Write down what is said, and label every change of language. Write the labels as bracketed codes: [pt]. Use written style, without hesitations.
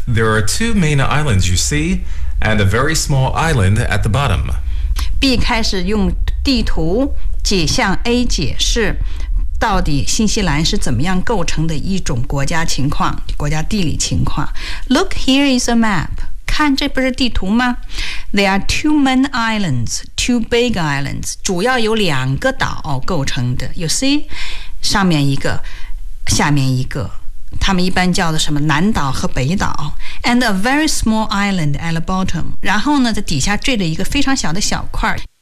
[en] There are two main islands you see, and a very small island at the bottom. [zh] B 开始用地图向 A 解释到底新西兰是怎么样构成的一种国家情况，国家地理情况。 [en] Look, here is a map. [zh] 看，这不是地图吗？ [en] There are two main islands, two big islands. [zh] 主要有两个岛构成的。 [en] You see? [zh] 上面一个，下面一个。他们一般叫的什么南岛和北岛。 [en] And a very small island at the bottom. [zh] 然后呢，在底下坠了一个非常小的小块。